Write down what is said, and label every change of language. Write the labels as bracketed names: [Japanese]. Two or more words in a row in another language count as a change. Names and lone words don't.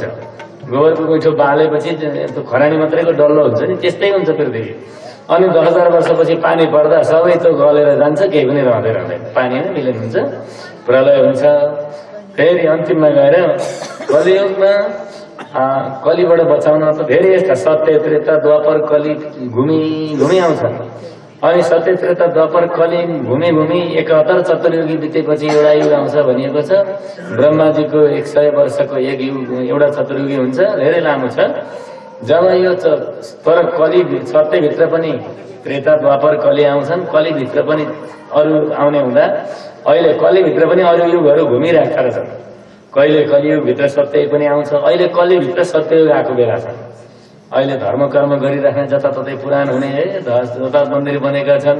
[Nepali] गोबरको गोइठो बालेपछि खरानी मात्रैको डल्लो हुन्छ नि, त्यस्तै हुन्छ पृथ्वी। अनि 10,000 वर्षपछि पानी पर्दा सबै त गलेर जान्छ, केही पनि रहँदैन, पानी नै मिलन हुन्छ, प्रलय हुन्छ। फेरि अन्तिममा गएर कलियुगमा कलिबाट बचाउन त धेरै यस्ता सत्य त्रेता द्वापर कलि घुमी आउँछन्। अनि सत्य त्रेता द्वापर कलि घुमी 71 चतुर्युगी बितेपछि एउटा युग आउँछ भनिएको छ। ब्रह्माजीको 100 वर्षको एक युग, एउटा चतुर्युगी हुन्छ, धेरै लामो छ। जब यो तर कलि सत्यभित्र पनि त्रेता द्वापर कलि आउँछन्, कलिभित्र पनि अरू आउने हुँदा अहिले कलिभित्र पनि अरू युगहरू घुमिरहेका रहेछन्। कहिले कलियुगभित्र सत्य पनि आउँछ, अहिले कलिभित्र सत्ययुग आएको बेला छ। अहिले धर्म कर्म गरिराख्ने जताततै पुराण हुने है, जता मन्दिर बनेका छन्।